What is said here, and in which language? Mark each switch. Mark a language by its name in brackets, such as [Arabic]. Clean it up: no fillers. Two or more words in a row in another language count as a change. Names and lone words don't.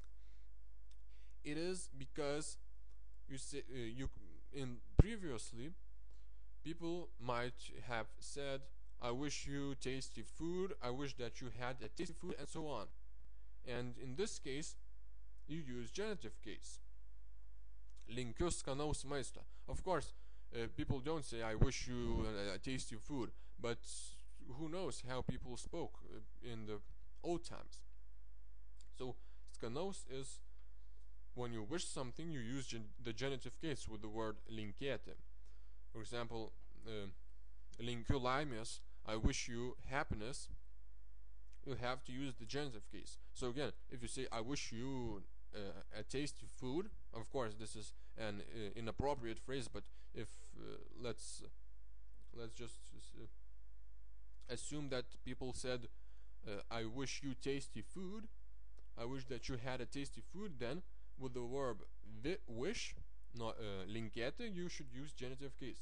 [English] It is because you say previously people might have said, I wish you tasty food, I wish that you had a tasty food, and so on. And in this case you use genitive case. [Lithuanian] Linkiu skanaus maisto. [English] Of course, people don't say I wish you a tasty food, but who knows how people spoke in the old times. So skanaus is when you wish something, you use the genitive case with the word linkėti. For example, [Lithuanian] linkiu laimės, [English] I wish you happiness, you have to use the genitive case. So again, if you say I wish you a tasty food, of course this is an inappropriate phrase, but if let's just assume that people said I wish you tasty food, I wish that you had a tasty food, then with the verb wish, not linkėti, you should use genitive case.